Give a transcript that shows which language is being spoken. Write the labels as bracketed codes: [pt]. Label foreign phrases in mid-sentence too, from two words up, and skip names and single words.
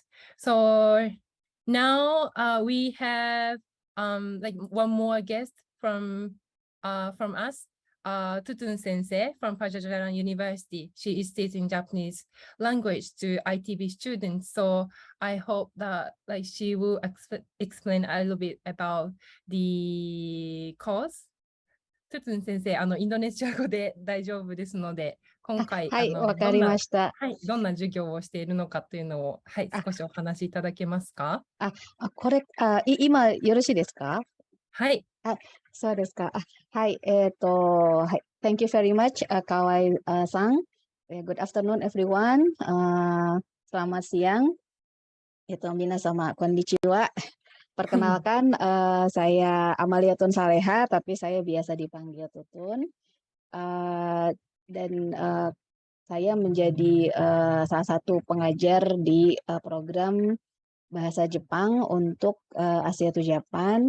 [en] So now we have like one more guest from us, Tutun Sensei from Pajajaran University. She is teaching Japanese language to ITB students. So I hope that like she will explain a little bit about the course. [ja] トゥトゥン先生、インドネシア語で大丈夫ですので、今回、はい、わかりました。どんな授業をしているのかというのを、はい、少しお話しいただけますか？今よろしいですか？はい。そうですか。はい、はい。 [en] Thank you very much, Kawai Sang. Good afternoon, everyone. [id] Selamat siang. [ja] 皆様こんにちは. [id] Perkenalkan, saya Amaliatun Saleha, tapi saya biasa dipanggil Tutun. Dan saya menjadi salah satu pengajar di program bahasa Jepang untuk Asia to Japan.